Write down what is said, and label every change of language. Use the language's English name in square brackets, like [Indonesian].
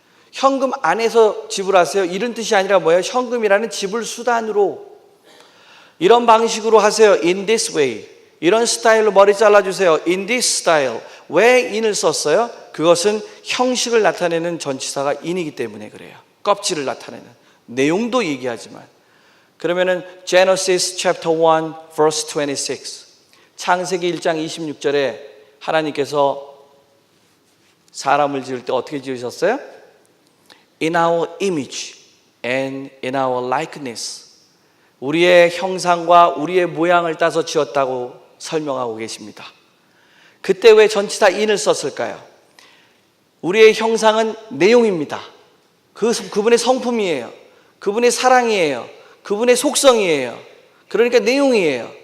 [Korean] 현금 안에서 지불하세요. 이런 뜻이 아니라 뭐예요? 현금이라는 지불 수단으로 이런 방식으로 하세요. [English] in this way. [Korean] 이런 스타일로 머리 잘라주세요. [English] in this style. [Korean] 왜 in을 썼어요? 그것은 형식을 나타내는 전치사가 in이기 때문에 그래요. 껍질을 나타내는. 내용도 얘기하지만. 그러면은 [English] Genesis chapter 1 verse 26. [Korean] 창세기 1장 26절에 하나님께서 사람을 지을 때 어떻게 지으셨어요? [English] In our image and in our likeness. [Korean] 우리의 형상과 우리의 모양을 따서 지었다고 설명하고 계십니다. 그때 왜 전치사 in을 썼을까요? 우리의 형상은 내용입니다. 그분의 성품이에요. 그분의 사랑이에요. 그분의 속성이에요. 그러니까 내용이에요.